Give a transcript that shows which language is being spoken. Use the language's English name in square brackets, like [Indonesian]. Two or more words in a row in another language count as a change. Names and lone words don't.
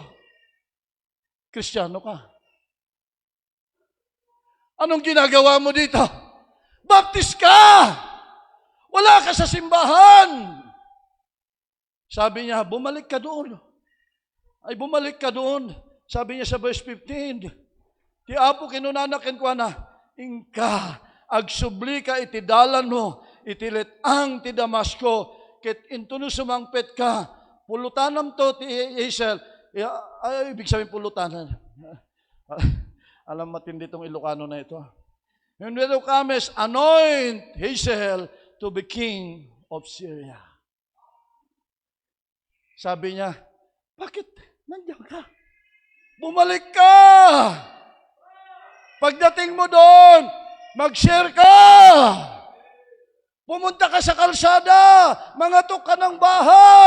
[Filipino] Kristiyano ka. Anong ginagawa mo dito? Baptist ka! Wala ka sa simbahan! Sabi niya, bumalik ka doon. Ay, bumalik ka doon. Sabi niya sa verse 15, [Iloko] Ti apo kinunanakin ko na, Ingka, agsubli ka iti dalan mo, itilit ang ti Damasco, ket intuno sumangpet ka, pulutanam to ti Hazael. [Filipino] Ay, ibig sabihin pulutanan. Alam matindi itong Ilocano na ito. [English] And when thou comest, anoint Hazael to be king of Syria. [Filipino] Sabi niya, bakit nandiyan ka? Bumalik ka! Pagdating mo doon, mag-share ka! Pumunta ka sa kalsada, mangatok ka ng bahay.